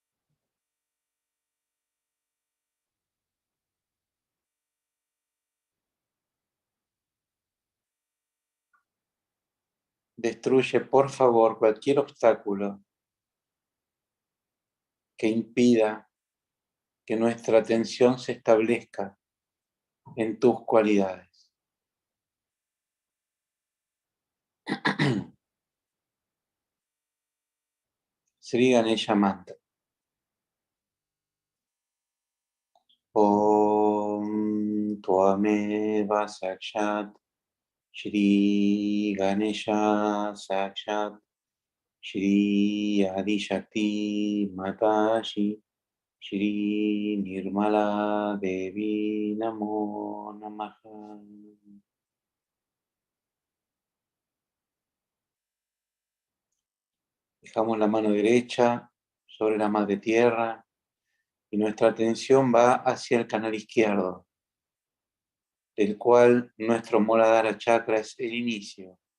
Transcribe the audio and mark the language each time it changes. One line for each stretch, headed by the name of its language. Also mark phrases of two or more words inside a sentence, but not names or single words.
Spanish: Destruye, por favor, cualquier obstáculo que impida que nuestra atención se establezca en tus cualidades. Sri Ganesha Mantra.
Sanskrit: Om Tvameva Sakshat Shri Ganesha Sakshat Shri Adi Shakti Matashi Shri Nirmala Devi Namo Namaha.
Spanish: Dejamos la mano derecha sobre la madre tierra y nuestra atención va hacia el canal izquierdo, del cual nuestro Muladhara chakra es el inicio.